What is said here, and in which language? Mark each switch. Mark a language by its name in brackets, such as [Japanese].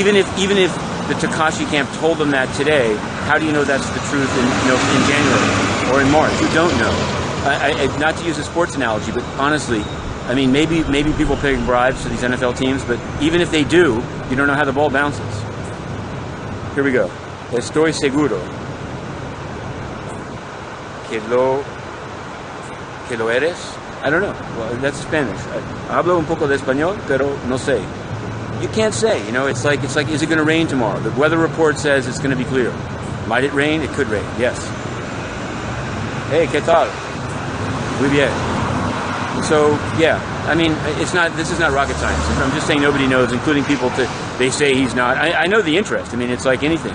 [English] Even if the Tekashi camp told them that today, how do you know that's the truth in January or in March? You don't know. Not to use a sports analogy, but honestly, I mean, maybe people paying bribes to these NFL teams, but even if they do, you don't know how the ball bounces. Here we go. [Spanish] Estoy seguro que lo eres. [English] I don't know. Well, that's Spanish. [Spanish] Hablo un poco de español, pero no sé. [English] You can't say. It's like, is it going to rain tomorrow? The weather report says it's going to be clear. Might it rain? It could rain. Yes. Hey, [Spanish] ¿qué tal? Muy bien. [English] So, yeah. I mean, this is not rocket science. I'm just saying nobody knows, including people they say he's not. I know the interest. I mean, it's like anything.